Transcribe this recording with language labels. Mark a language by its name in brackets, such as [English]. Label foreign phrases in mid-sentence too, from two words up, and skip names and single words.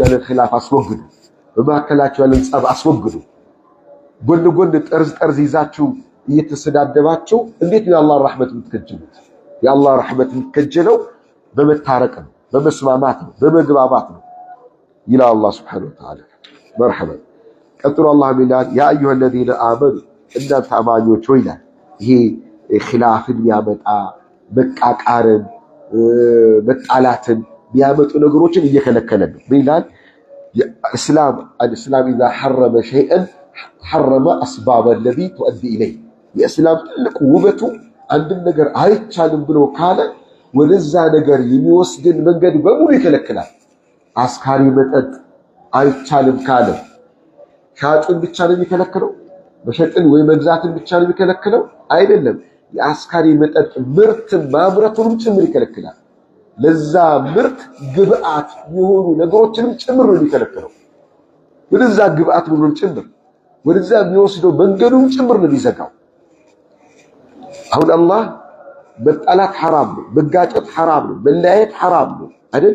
[Amharic] ያለን ኺላፍ አስወግዱ በመካከላችሁ ያለን ጸብ አስወግዱ ጎን ጎን ጠርዝ ይዛችሁ እየተሰዳደባችሁ እንዴት ነው የአላህ ረሕመት የምትከጅሉት የአላህ ረሕመት የምትከጀለው በመታረቅ ነው በመስማማት ነው በመግባባት ነው ይላል አላህ [Arabic] سبحانه وتعالى [Amharic] مرحبا ቀጥሎ አላህ ይላል ያ [Arabic] أيها الذين آمنوا [Amharic] እናንተ አማኞች ሆይ ይላል ይሄ ኺላፍን ያመጣ መቃቃርን መጣላትን ቢያመጡ ነገሮችን እየከለከለ ነው ይላል [Arabic] الإسلام إذا حرم شيئا حرم أسباب الذي تؤدي إليه [Amharic] የእስላም ትልቁ ውበቱ አንድ ነገር አይቻልም ብሎ ካለ ወደዛ ነገር የሚወስድን መንገድ በሙሉ ይከለክላል አስካሪ መጠጥ አይቻልም ካለ ሻጭን ብቻ ነው የሚከለክለው? መሸጥን ወይ መግዛትን ብቻ ነው የሚከለክለው? አይደለም። የአስካሪ መጠጥ ምርትን ማምረቱንም ጭምር ይከለክላል። ለዛ ምርት ግብአት የሆኑ ነገሮችንም ጭምር ነው የሚከለክለው። ወደዛ ግብአት ምንም ጭምር ወደዛ የሚወስደው መንገዱን ጭምር ነው የሚዘጋው። አሁን አላህ መጣላት ሐራም ነው፣ መጋጨት ሐራም ነው፣ መለያየት ሐራም ነው አይደል?